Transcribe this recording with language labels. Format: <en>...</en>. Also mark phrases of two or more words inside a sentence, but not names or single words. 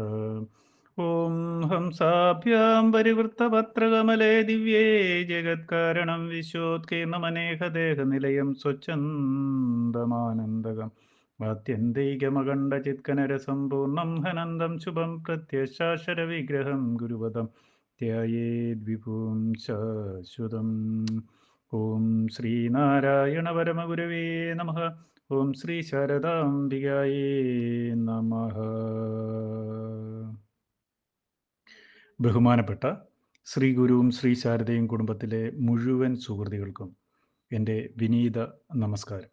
<sa>ॐ हंसाभ्यां परिवृत्तपत्रकमले दिव्ये जगत्कारणं विश्वोत्कीर्णमनेकदेहनिलयं स्वच्छन्दमानन्दकम् आत्यन्तैकमखण्डचित्कनरसम्पूर्णं हनन्दं शुभं प्रत्यशाशरविग्रहं गुरुपदं ധ്യായേദ്വിപും ശാശ്വതം. ഓം ശ്രീനാരായണ പരമഗുരവേ നമഃ. ഓം ശ്രീ ശാരദാംബികായേ നമഃ.</sa> <ml>ബഹുമാനപ്പെട്ട ശ്രീ ഗുരുവും ശ്രീ ശാരദയും കുടുംബത്തിലെ മുഴുവൻ സുഹൃത്തുക്കൾക്കും എൻ്റെ വിനീത നമസ്കാരം.</ml>